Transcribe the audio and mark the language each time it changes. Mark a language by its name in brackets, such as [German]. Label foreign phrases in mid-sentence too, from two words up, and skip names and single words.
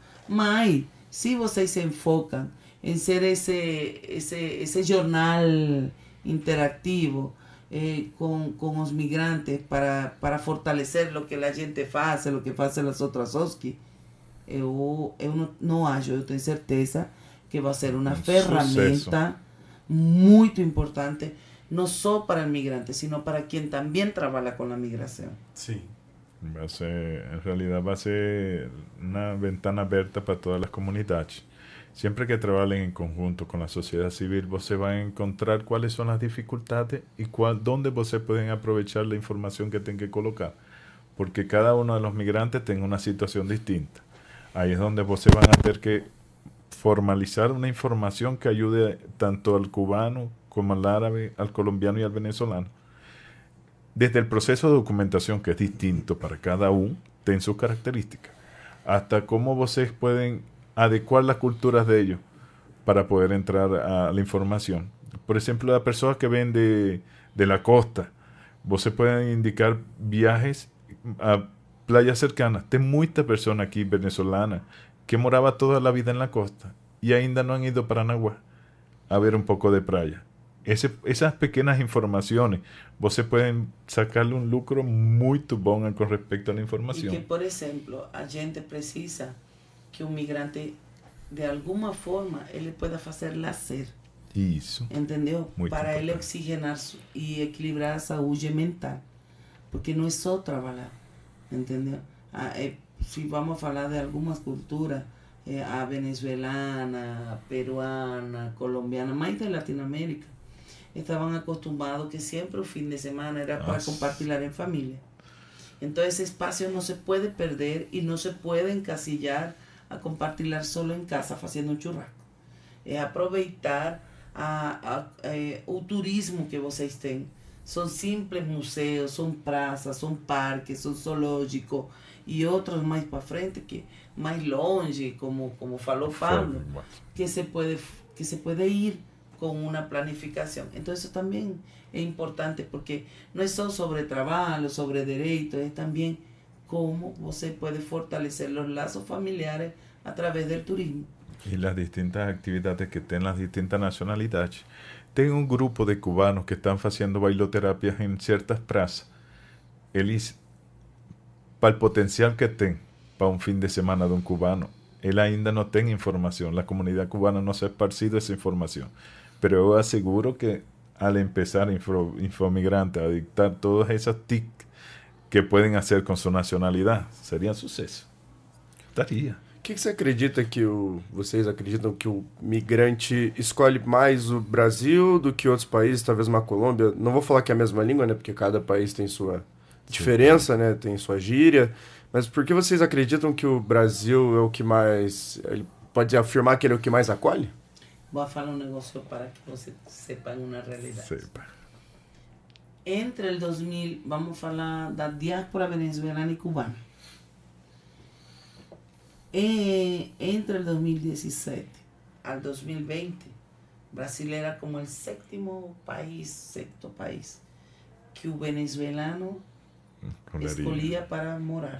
[Portuguese] Mas, se vocês se enfocam em ser esse jornal interativo com os migrantes para fortalecer o que a gente faz, o que fazem as outras OSCE, eu não acho, eu tenho certeza que vai ser uma ferramenta muito importante, não só para o migrante, sino para quem também trabalha com a migração. Sim. [Spanish] En realidad va a ser una ventana abierta para todas las comunidades. Siempre que trabajen en conjunto con la sociedad civil, você vai encontrar cuáles son las dificultades y dónde você pueden aprovechar la información que tienen que colocar. Porque cada uno de los migrantes tiene una situación distinta. Ahí es donde você van a tener que formalizar una información que ayude tanto al cubano como al árabe, al colombiano y al venezolano. Desde el proceso de documentación, que es distinto para cada uno, tiene sus características, hasta cómo vocês pueden adecuar las culturas de ellos para poder entrar a la información. Por ejemplo, las personas que ven de la costa, vocês pueden indicar viajes a playas cercanas. Tem muita persona aquí venezolana que moraba toda la vida en la costa y ainda no han ido para Naguá a ver un poco de playa. Esas pequeñas informaciones, vocês pueden sacarle un lucro muy bom con respecto a la información. Y que, por ejemplo, [Portuguese] a gente precisa [Spanish] que un migrante, de alguna forma, ele pueda hacer lazer. [Portuguese] Isso. Entendeu? Muito para ele importante. oxigenar e equilibrar a saúde mental. Porque não é só trabalhar. Entendeu? Se vamos falar de algumas culturas, a venezuelana, a peruana, a colombiana, mais de Latinoamérica, [Spanish] estaban acostumbrados que siempre el fin de semana era para compartir en familia. Entonces ese espacio no se puede perder y no se puede encasillar a compartir solo en casa haciendo un churrasco. Es aprovechar [Portuguese] o turismo que vocês têm. São simples museus, são praças, são parques, são zoológicos e outros mais para frente, que mais longe, como falou Pablo, [Spanish] que se puede ir con una planificación. Entonces eso también es importante, porque no es solo sobre trabajo, sobre derechos, es también cómo você puede fortalecer los lazos familiares a través del turismo. y las distintas actividades que tienen las distintas nacionalidades. Tengo un grupo de cubanos que están haciendo bailoterapias en ciertas plazas. Eles, para el potencial que tienen para un fin de semana de un cubano, él ainda no tiene información. La comunidad cubana no se ha esparcido esa información. Pero yo aseguro que al empezar Infomigrante a dictar todas esas TIC que pueden hacer [Portuguese] com sua nacionalidade, seria um sucesso. Estaria. O que você acredita que vocês acreditam que o migrante escolhe mais o Brasil do que outros países, talvez uma Colômbia? Não vou falar que é a mesma língua, né? Porque cada país tem sua diferença, né? Tem sua gíria. Mas por que vocês acreditam que o Brasil é o que mais... Ele pode afirmar que ele é o que mais acolhe? [Spanish] Voy a falar un negocio para que você sepan una realidad. Sepa. Entre el 2000, vamos a hablar da diáspora venezolana y cubana. Entre el 2017 al 2020, Brasil era como el sexto país que un venezolano escolhia para morar.